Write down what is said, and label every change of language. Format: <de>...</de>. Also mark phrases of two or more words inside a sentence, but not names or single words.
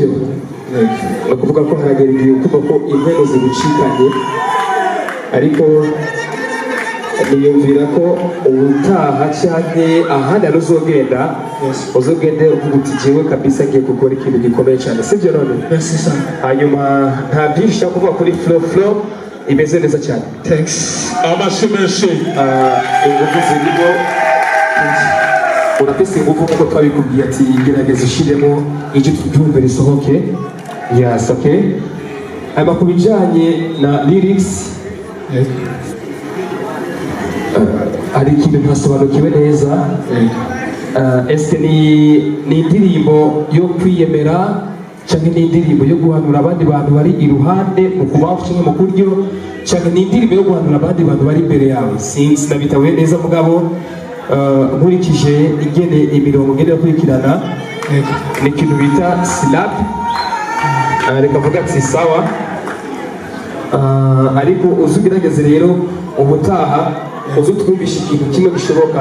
<rn>Ni ukuvuga ko haragera igihe ukumva ko inkono zigucikanye, ariko niyumvira ko ubutaha cyane ahandi ari uzogenda uvuga uti jewe kabisa ngiye gukora ikintu gikomeye cyane, sibyo none? Hanyuma nta byinshi cyo kuvuga kuri flow imeze neza cyane.</rn> <en>Thanks.</en> <rn>Amashimeshi. Ingufu zirimo, urafise ingufu kuko twabikubwiye ati gerageza ushiremo icyo tubyumve risohoke.</rn> <en>Yes, okay.</en> <rw>Hanyuma ku bijyanye na lyrics, hari ikintu ntasobanukiwe neza. Ese ni indirimbo yo kwiyemera cyangwa ni indirimbo yo guhanura abandi bantu bari iruhande mu kubaho cyangwa mu kuryo, cyangwa ni indirimbo yo guhanura abandi bantu bari imbere yawe?</rw> <rn>Sinabitahuye neza mugabo nkurikije ingene imirongo ngene yakurikirana ni ikintu bita slap, reka mvuga ati sawa, ariko uzugerageze rero ubutaha uzutwumvisha ikintu kimwe gishoboka.</rn>